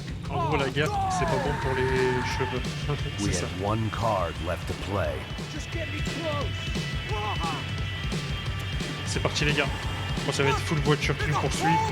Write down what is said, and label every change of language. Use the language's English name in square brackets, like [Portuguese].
[French] En gros, la guerre, c'est pas bon pour les cheveux. [English] We had one card left to play. [French] C'est parti les gars. Bon, ça va être full voiture qui nous poursuit.